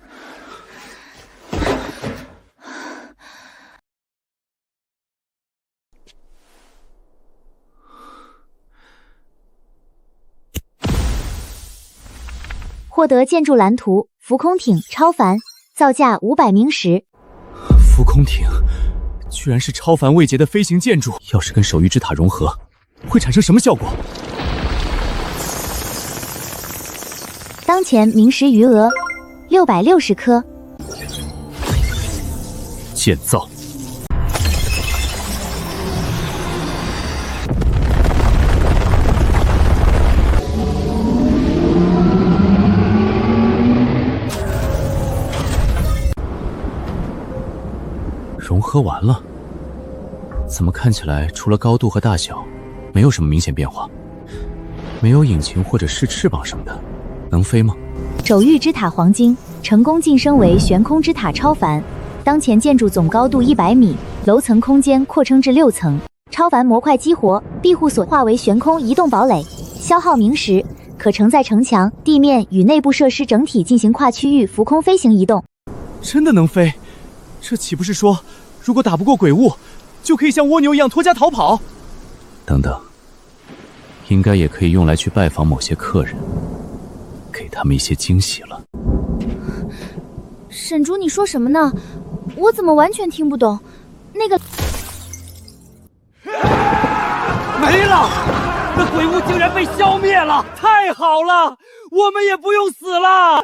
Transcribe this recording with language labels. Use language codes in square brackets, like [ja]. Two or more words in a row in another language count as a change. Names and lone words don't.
[zh] 獲得建築藍圖，浮空艇超凡，造價500冥石。浮空艇居然是超凡位階的飛行建築，要是跟守御之塔融合，會產生什麼效果？當前冥石餘額660顆。建造。融合完了，怎么看起来除了高度和大小，没有什么明显变化？没有引擎或者是翅膀什么的，能飞吗？肘玉之塔黄金成功晋升为悬空之塔超凡，当前建筑总高度100米，楼层空间扩充至6层。超凡模块激活，庇護所化為懸空移動堡壘，消耗明石，可承載城牆、地面與內部設施整體進行跨區域浮空飛行移動。真的能飛？這豈不是說，如果打不過鬼物，就可以像蝸牛一樣脫珈逃跑？等等，應該也可以用來去拜訪某些客人，給他們一些驚喜了。沈竹，你說什麼呢？我怎麼完全聽不懂？那個沒了，那鬼物竟然被消滅了！太好了，我們也不用死了！